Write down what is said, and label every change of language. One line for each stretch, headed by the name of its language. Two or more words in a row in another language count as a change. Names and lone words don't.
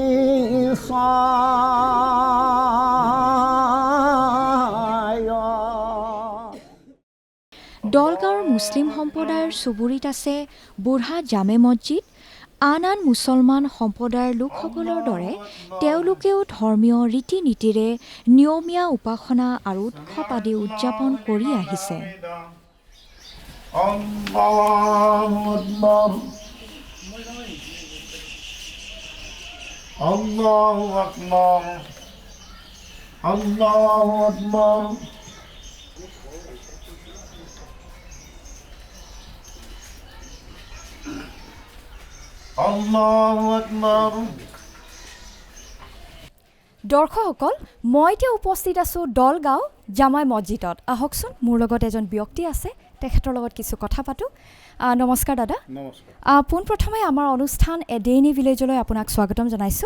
Assamese: দলগাঁৱৰ মুছলিম সম্প্ৰদায়ৰ চুবুৰীত আছে বুঢ়া জামে মছজিদ। আন আন মুছলমান সম্প্ৰদায়ৰ লোকসকলৰ দৰে তেওঁলোকেও ধৰ্মীয় ৰীতি নীতিৰে নিয়মীয়া উপাসনা আৰু উৎসৱ আদি উদযাপন কৰি আহিছে।
Arabic: الله أكبر، الله أكبر، الله أكبر. الله أكبر.
Assamese: দৰ্শকসকল, মই এতিয়া উপস্থিত আছোঁ দলগাঁও জামাই মছজিদত। আহকচোন, মোৰ লগত এজন ব্যক্তি আছে, তেখেতৰ লগত কিছু কথা পাতোঁ। নমস্কাৰ দাদা। নমস্কাৰ। পোনপ্ৰথমে আমাৰ অনুষ্ঠান এ ডে ইন এ ভিলেজলৈ আপোনাক স্বাগতম জনাইছোঁ।